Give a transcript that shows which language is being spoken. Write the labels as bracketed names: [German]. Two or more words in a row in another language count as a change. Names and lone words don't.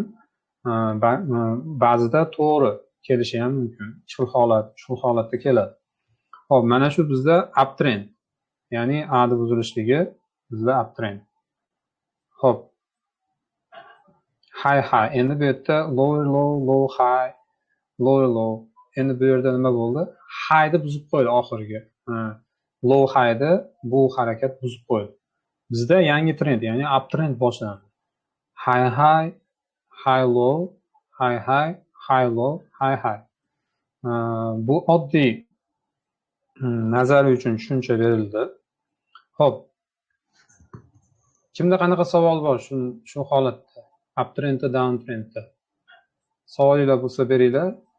[Uzbek] Ba'zida to'g'ri kelishi ham mumkin. Shu holatda keladi. Xo'p, mana shu bizda uptrend. Ya'ni A da buzilishligi bizda uptrend. Xo'p. High. Endi bu yerda [English] low high, low. [Uzbek] Endi bu yerda nima bo'ldi? High ni buzib qo'ydi oxirgi. [English] Low high'ni [Uzbek] bu harakat buzib qo'ydi. Bizda yangi trend, ya'ni uptrend boshlandi. [English] High low, high low. [Uzbek] Bu oddiy nazariy uchun tushuncha berildi. Xo'p. Kimda qanaqa savol bor shu holatda? Uptrendda, downtrendda. Savolinglar bo'lsa beringlar.